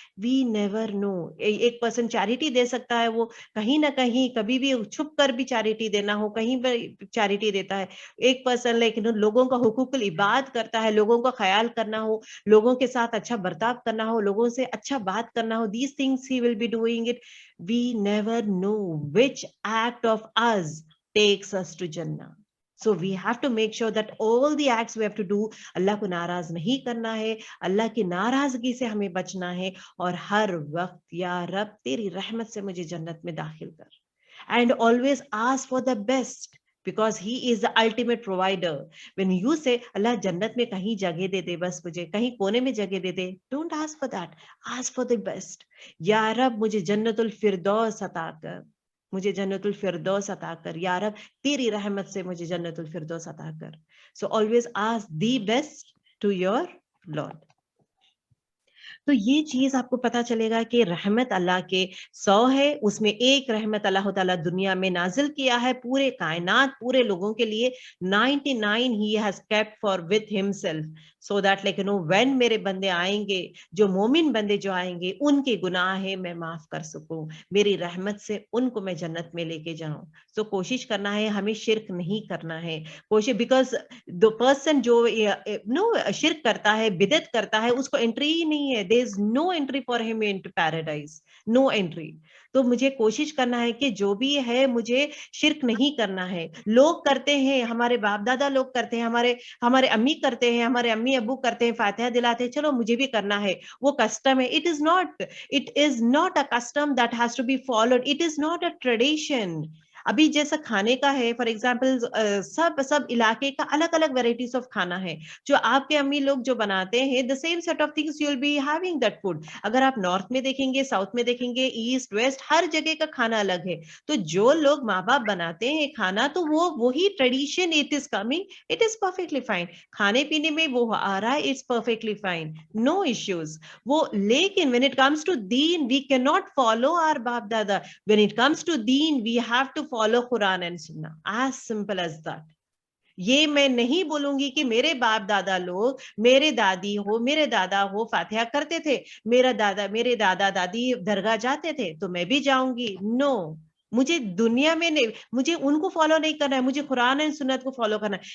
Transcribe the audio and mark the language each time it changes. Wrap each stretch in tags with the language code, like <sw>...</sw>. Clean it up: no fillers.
<en>We never know.</en> <ur>ایک person charity دے سکتا ہے, وہ کہیں نہ کہیں کبھی بھی چھپ کر بھی چیریٹی دینا ہو کہیں بھی چیریٹی دیتا ہے. ایک پرسن لیکن لوگوں کا حقوق العباد کرتا ہے, لوگوں کا خیال کرنا ہو, لوگوں کے ساتھ اچھا برتاؤ کرنا ہو, لوگوں سے اچھا بات کرنا ہو,</ur> <en>these things he will be doing it. We never know which act of us takes us to Jannah. So we have to make sure that all the acts we have to do,</en> <ur>اللہ کو ناراض نہیں کرنا ہے, اللہ کی ناراضگی سے ہمیں بچنا ہے, اور ہر وقت یا رب تیری رحمت سے مجھے جنت میں داخل کر.</ur> <en>And always ask for the best because he is the ultimate provider. When you say</en> <ur>اللہ جنت میں کہیں جگہ دے دے, بس مجھے کہیں کونے میں جگہ دے دے,</ur> <en>don't ask for that, ask for the best.</en> <ur>یا رب مجھے جنت الفردوس عطا کر, مجھے جنت الفردوس عطا کر, یا رب تیری رحمت سے مجھے جنت الفردوس عطا کر.</ur> <en>So always ask the best to your Lord.</en> <ur>تو یہ چیز آپ کو پتا چلے گا کہ رحمت اللہ کے 100 ہے، اس میں ایک رحمت اللہ تعالیٰ دنیا میں نازل کیا ہے پورے کائنات پورے لوگوں کے لیے،</ur> <en>99 he has kept for with himself so that like when</en> <ur>میرے بندے آئیں گے، جو مومن بندے جو آئیں گے، ان کے گناہ ہے میں معاف کر سکوں، میری رحمت سے ان کو میں جنت میں لے کے جاؤں. سو کوشش کرنا ہے، ہمیں شرک نہیں کرنا ہے، کوشش</ur> <en>because the person</en> <ur>جو شرک کرتا ہے، بدعت کرتا ہے، اس کو انٹری ہی نہیں ہے.</ur> <en>there is no entry for him into paradise, no entry.</en> <ur>تو مجھے کوشش کرنا ہے کہ جو بھی ہے مجھے شرک نہیں کرنا ہے. لوگ کرتے ہیں، ہمارے باپ دادا لوگ کرتے ہیں، ہمارے امی کرتے ہیں، ہمارے امی ابو کرتے ہیں، فاتحہ دلاتے ہیں، چلو مجھے بھی کرنا ہے، وہ کسٹم ہے.</ur> <en>it is not a custom that has to be followed, it is not a tradition.</en> <ur>ابھی جیسا کھانے کا ہے</ur> <en>for example</en> <ur>سب علاقے کا الگ الگ ویرائٹیز آف کھانا ہے، جو آپ کے امی لوگ جو بناتے ہیں</ur> <en>the same set of things you will be having that food.</en> <ur>اگر آپ نارتھ میں دیکھیں گے، ساؤتھ میں دیکھیں گے، ایسٹ ویسٹ ہر جگہ کا کھانا الگ ہے. تو جو لوگ ماں باپ بناتے ہیں کھانا تو وہی tradition</ur> <en>it is coming, it is perfectly fine.</en> <ur>کھانے پینے میں وہ آ رہا ہے،</ur> <en>it's perfectly fine, no issues.</en> <ur>وہ لیکن</ur> <en>when it comes to deen we cannot follow our</en> <ur>باپ دادا.</ur> <en>when it comes to deen we have to follow Quran and Sunnah, as simple as that.</en> <ur>یہ میں نہیں بولوں گی کہ میرے باپ دادا لوگ، میرے دادی ہو، میرے دادا ہو فاتحہ کرتے تھے، میرے دادا دادی درگاہ جاتے تھے تو میں بھی جاؤں گی. نو، مجھے دنیا میں نہیں، مجھے ان کو فالو نہیں کرنا ہے، مجھے قرآن اور سنت کو فالو کرنا ہے.</ur>